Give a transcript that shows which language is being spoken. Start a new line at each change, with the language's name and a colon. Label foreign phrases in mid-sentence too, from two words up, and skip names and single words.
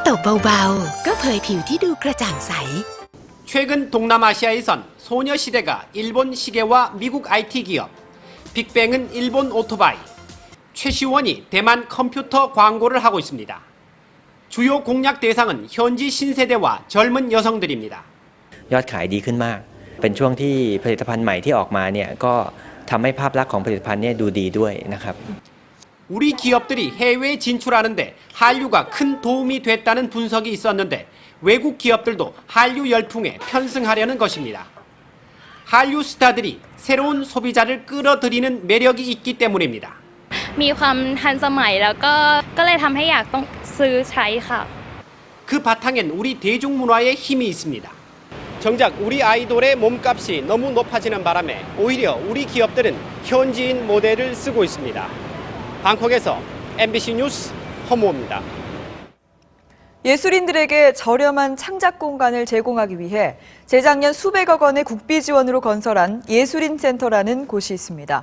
Korean: 최근 동남아시아에선 소녀시대가 일본 시계와 미국 IT 기업, 빅뱅은 일본 오토바이, 최시원이 대만 컴퓨터 광고를 하고 있습니다. 주요 공략 대상은 현지 신세대와 젊은 여성들입니다.
Thai: ยอดขายดีขึ้นมากเป็นช่วงที่ผลิตภัณฑ์ใหม่ที่ออกมาเนี่ยก็ทำให้ภาพลักษณ์ของผลิตภัณฑ์เนี่ยดูดีด้วยนะครับ
Korean: 우리 기업들이 해외 진출하는데 한류가 큰 도움이 됐다는 분석이 있었는데 외국 기업들도 한류 열풍에 편승하려는 것입니다. 한류 스타들이 새로운 소비자를 끌어들이는 매력이 있기 때문입니다.
Thai: มีความทันสมัยแล้วก็เลยทำให้อยากต้องซื้อใช้ค่ะ
Korean: 그 바탕엔 우리 대중문화의 힘이 있습니다. 정작 우리 아이돌의 몸값이 너무 높아지는 바람에 오히려 우리 기업들은 현지인 모델을 쓰고 있습니다. 방콕에서 MBC 뉴스 허무호입니다. 예술인들에게 저렴한 창작 공간을 제공하기 위해 재작년 수백억 원의 국비 지원으로 건설한 예술인 센터라는 곳이 있습니다.